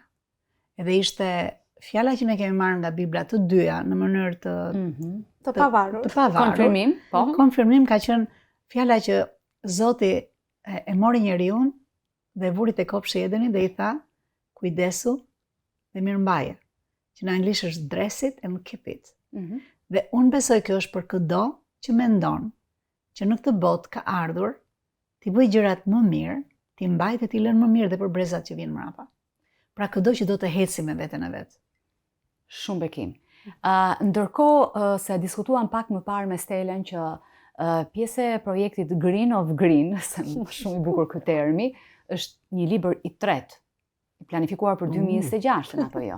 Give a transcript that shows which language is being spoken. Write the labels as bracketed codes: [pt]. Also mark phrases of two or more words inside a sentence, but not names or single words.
[sq] Edhe ishte fjala që ne kemi marrë nga Bibla të dyja në mënyrë të pavarur. Konfirmim, po. Konfirmim ka qenë fjala që Zoti e mori njeriu dhe vuri te kopshi i Edenit dhe i tha, kujdesu dhe mirëmbaje. Që në anglisht është [en] dress it and keep it. [sq] Dhe unë besoj kjo është për çdo që mendon që në këtë botë ka ardhur ti bëj gjërat më mirë, ti mbaj dhe ti lën më mirë dhe për brezat që vijnë mbrapa. Pra çdo që do të heci me veten e vet. Shumë bekim. Ndërkohë se diskutuam pak më parë me Stellën që pjesë e projektit Green of Green, se shumë i bukur ky termi, është një libër i tretë, i planifikuar për 2026, apo jo?